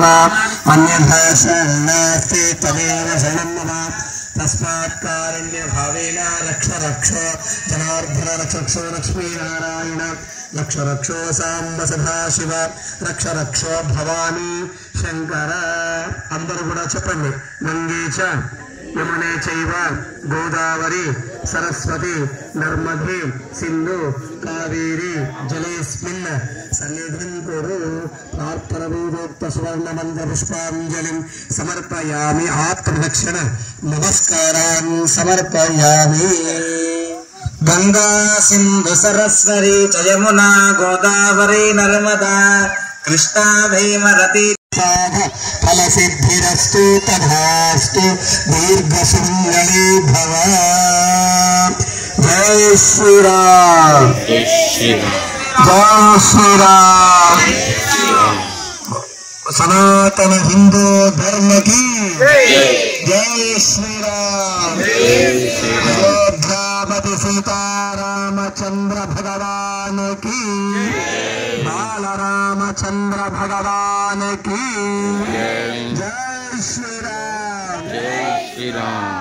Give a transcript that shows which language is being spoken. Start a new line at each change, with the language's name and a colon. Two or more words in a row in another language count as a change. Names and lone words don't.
Sanskrit: अन्यथा शरणनास्ति तदेव शरणं मम। तस्मात् कारुण्यभावेन रक्ष रक्ष जनार्दन रक्षो लक्ष्मीनारायण रक्ष रक्षो साम्ब सदाशिव रक्ष रक्ष भवानी शंकर।
Telugu: अंदरू కూడా చెప్పండి।
Sanskrit: గంగే చ యమునే చైవ గోదావరి సరస్వతి నర్మదే సింధు కావేరి జలేస్మిన్ సన్నిధిం కురు। ప్రార్థన వేదోక్త సువర్ణ మంత్ర పుష్పాంజలిం సమర్పయామి। ఆత్మదక్షిణ నమస్కారాన్ సమర్పయామి। गंगा सिंधु सरस्वती च यमुना गोदावरी नर्मदा कृष्णा भीमरती फल सिद्धिरस्तु तथास्तु दीर्घ सुमंगली भव।
Hindi: जय श्री राम, जय श्री राम। सनातन हिंदू धर्म की जय श्री राम। अयोध्यापति सीतारामचंद्र भगवान की, बाल रामचंद्र भगवान की जय श्री राम, जय श्री राम।